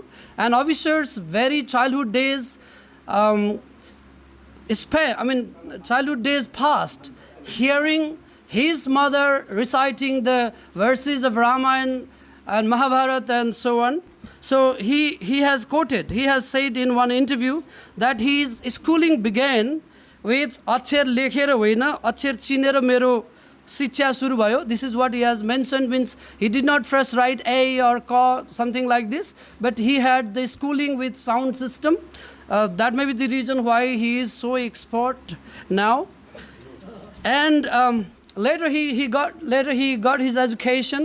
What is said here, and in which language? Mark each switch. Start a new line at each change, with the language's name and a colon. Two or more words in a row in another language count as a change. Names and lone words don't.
English: And Avisar's very childhood days, childhood days passed hearing his mother reciting the verses of Ramayana and Mahabharata and so on. So he has said in one interview that his schooling began with
Nepali: अक्षर लेखेर होइन, अक्षर चिनेर मेरो शिक्षा सुरु भयो.
English: This is what he has mentioned, means he did not first write A or Ka, something like this, but he had the schooling with sound system. That may be the reason why he is so expert now. And later he got his education.